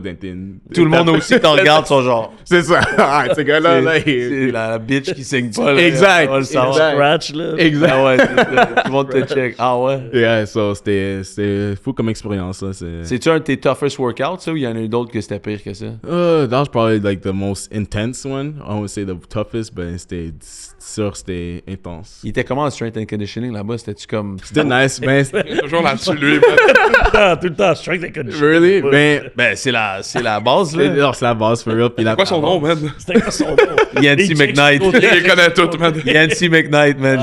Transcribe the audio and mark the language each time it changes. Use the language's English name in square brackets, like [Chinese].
[French] tout le monde aussi t'en regarde, son genre. C'est ça. Ce gars-là, là, c'est la bitch qui signe pas, là. Exact. On le scratch, là. Exact. Ah ouais, tout le monde te check. Ah ouais. Yeah, so c'était fou comme expérience, là. C'est-tu un de tes [English] toughest workouts, [French] ça, ou il y en a eu d'autres que c'était pire que ça? [English] That was probably like the most intense one. I wouldn't say the toughest, but [French] c'était intense. Il était comment le [English] strength and conditioning [French] là-bas? C'était-tu comme... C'était nice, mais... Toujours là-dessus, lui. Tout le temps, [English] strength and conditioning. Really? [French] Ben, c'est la base, là. Non, c'est la base, [English] for real. [French] C'est quoi son nom, man? C'était quoi son nom? Yancy McKnight. Il les connaît tous, man. Yancy McKnight, man.